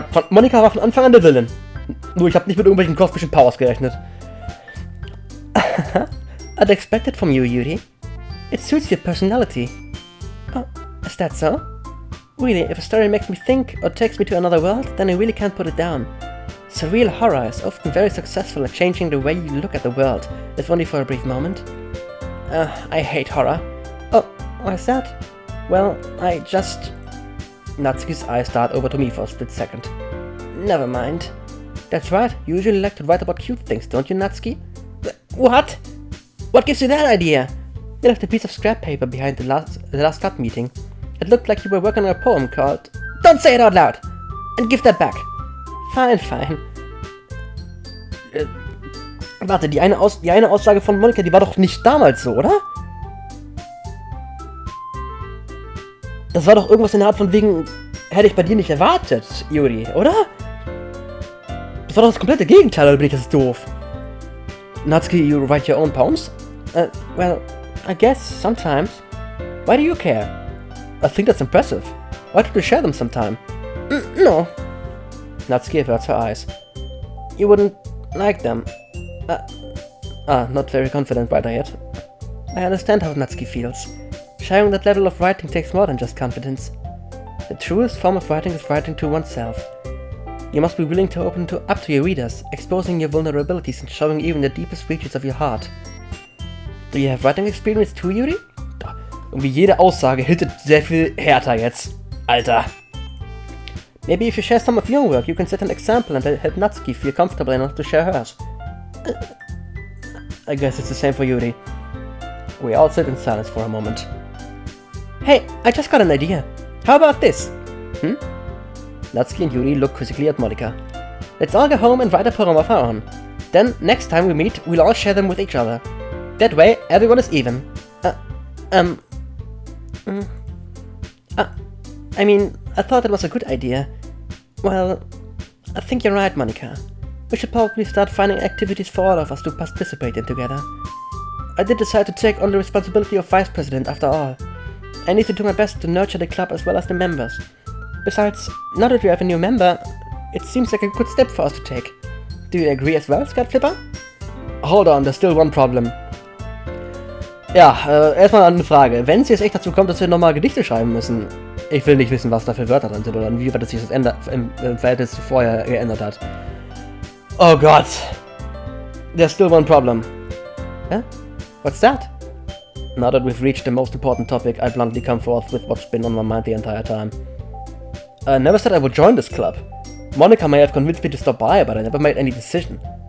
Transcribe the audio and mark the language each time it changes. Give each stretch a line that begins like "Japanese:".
German: Monika war von Anfang an der Villain. Nur ich habe nicht mit irgendwelchen kosmischen Powers gerechnet.
English: I'd expect it from you, Yuri. It suits your personality. Oh, is that so? Really, if a story makes me think or takes me to another world, then I really can't put it down. Surreal horror is often very successful at changing the way you look at the world, if only for a brief moment. I hate horror. Oh, why's that? Well, I just... Natsuki's eyes start over to me for a split second. Never mind. That's right, you usually like to write about cute things, don't you, Natsuki? What? What gives you that idea? You left a piece of scrap paper behind the last club meeting. It looked like you were working on a poem called... Don't say it out loud! And give that back. Fine.
German: Warte, die eine Aussage von Monika, die war doch nicht damals so, oder? Das war doch irgendwas in der Art von wegen, hätte ich bei dir nicht erwartet, Yuri, oder? Das war doch das komplette Gegenteil, oder bin ich das doof?
English: Natsuki, you write your own poems? Well, I guess, sometimes. Why do you care? I think that's impressive. Why don't we share them sometime? No. Natsuki averts her eyes. You wouldn't like them. Not very confident writer yet. I understand how Natsuki feels. Sharing that level of writing takes more than just confidence. The truest form of writing is writing to oneself. You must be willing to open up to your readers, exposing your vulnerabilities and showing even the deepest reaches of your heart. Do you have writing experience too, Yuri?
German: Irgendwie jede Aussage hittet sehr viel härter jetzt. Alter.
English: Maybe if you share some of your work, you can set an example and help Natsuki feel comfortable enough to share hers. I guess it's the same for Yuri. We all sit in silence for a moment. Hey, I just got an idea. How about this? Natsuki and Yuri look quizzically at Monika. Let's all go home and write a poem of our own. Then, next time we meet, we'll all share them with each other. That way, everyone is even. Um... I mean, I thought it was a good idea. Well, I think you're right, Monica. We should probably start finding activities for all of us to participate in together. I did decide to take on the responsibility of vice president after all. I need to do my best to nurture the club as well as the members. Besides, now that we have a new member, it seems like a good step for us to take. Do you agree as well, Skatflipper? Hold on, there's still one problem.
German: Ja, erstmal eine Frage. Wenn es jetzt echt dazu kommt, dass wir nochmal Gedichte schreiben müssen, ich will nicht wissen, was da für Wörter drin sind oder inwieweit sich das im Verhältnis zu vorher geändert hat. Oh Gott.
English: There's still one problem. Huh? What's that? Now that we've reached the most important topic, I bluntly come forth with what's been on my mind the entire time. I never said I would join this club. Monica may have convinced me to stop by, but I never made any decision.